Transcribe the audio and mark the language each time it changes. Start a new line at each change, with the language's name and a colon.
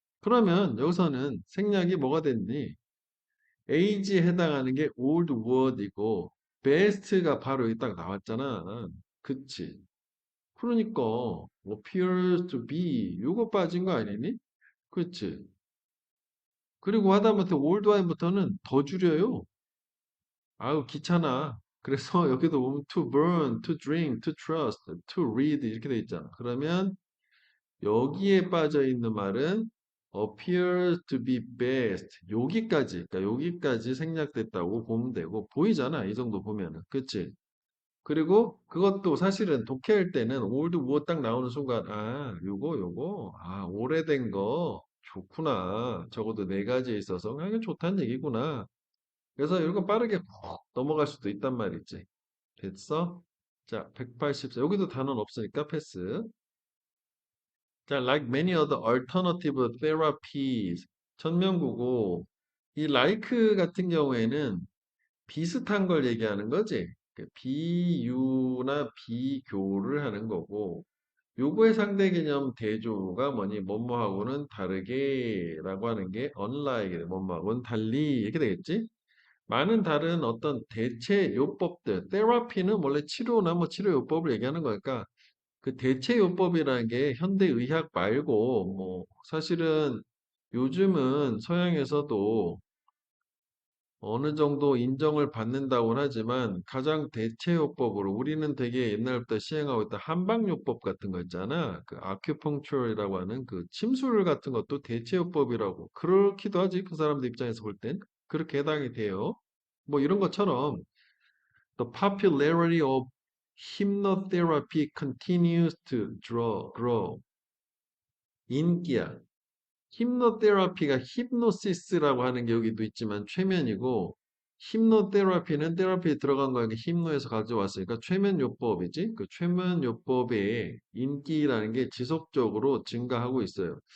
Korean: 그러면 여기서는 생략이 뭐가 됐니? age에 해당하는 게 old word이고 best가 바로 여기 딱 나왔잖아. 그치? 그러니까
English: appears to be
Korean: 요거 빠진 거 아니니? 그치? 그리고 하다못해 old wine부터는 더 줄여요. 아유 귀찮아. 그래서 여기도 보면
English: to burn, to drink, to trust, to read
Korean: 이렇게 돼 있잖아. 그러면 여기에 빠져 있는 말은
English: appears to be best.
Korean: 여기까지, 그러니까 여기까지 생략됐다고 보면 되고, 보이잖아. 이 정도 보면은. 그치? 그리고 그것도 사실은 독해할 때는 old 뭐 딱 나오는 순간, 아, 요거, 아, 오래된 거 좋구나. 적어도 네 가지에 있어서, 아, 이게 좋다는 얘기구나. 그래서 이거 빠르게 훅 넘어갈 수도 있단 말이지. 됐어? 자, 184. 여기도 단어는 없으니까 패스.
English: 자, like many other alternative therapies.
Korean: 천명구고, 이 like 같은 경우에는 비슷한 걸 얘기하는 거지. 그 비유나 비교를 하는 거고, 요거의 상대 개념 대조가 뭐니, 뭐뭐하고는 다르게라고 하는 게 unlike, 뭐뭐하고는 달리, 이렇게 되겠지? 많은 다른 어떤 대체 요법들, 테라피는 원래 치료나 뭐 치료 요법을 얘기하는 거니까, 그 대체요법이라는 게 현대의학 말고 뭐 사실은 요즘은 서양에서도 어느 정도 인정을 받는다고는 하지만 가장 대체요법으로 우리는 되게 옛날부터 시행하고 있던 한방요법 같은 거 있잖아. 그 아큐펑처라고 하는 그 침술 같은 것도 대체요법이라고 그렇기도 하지. 그 사람들 입장에서 볼 땐 그렇게 해당이 돼요. 뭐 이런 것처럼
English: The popularity of hypnotherapy continues to grow.
Korean: 인기야. 힘노테라피가 힙노시스라고 하는 게 여기도 있지만 최면이고 힘노테라피는 테라피에 들어간 거니까 힘노에서 가져왔으니까 최면요법이지. 그 최면요법의 인기라는 게 지속적으로 증가하고 있어요.